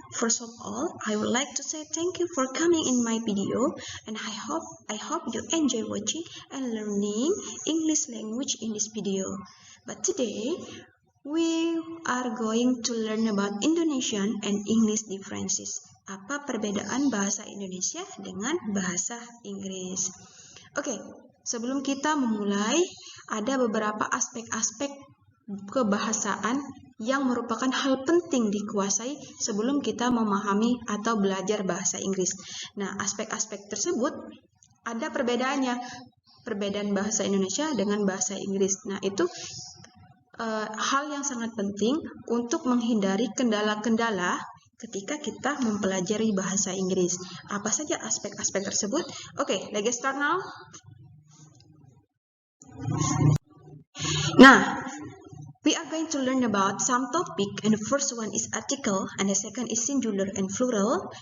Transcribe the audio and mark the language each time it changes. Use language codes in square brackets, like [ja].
[en] First of all, I would like to say thank you for coming in my video, and I hope you enjoy watching and learning English language in this video. But today, we are going to learn about Indonesian and English differences. [id] Apa perbedaan bahasa Indonesia dengan bahasa Inggris? Oke, sebelum kita memulai, ada beberapa aspek-aspek kebahasaan yang merupakan hal penting dikuasai sebelum kita memahami atau belajar bahasa Inggris. Nah, aspek-aspek tersebut ada perbedaannya, perbedaan bahasa Indonesia dengan bahasa Inggris. Nah, itu hal yang sangat penting untuk menghindari kendala-kendala ketika kita mempelajari bahasa Inggris. Apa saja aspek-aspek tersebut? [en] Oke, let's start now. Nah, we are going to learn about some topic, and the first one is article, and the second is singular and plural.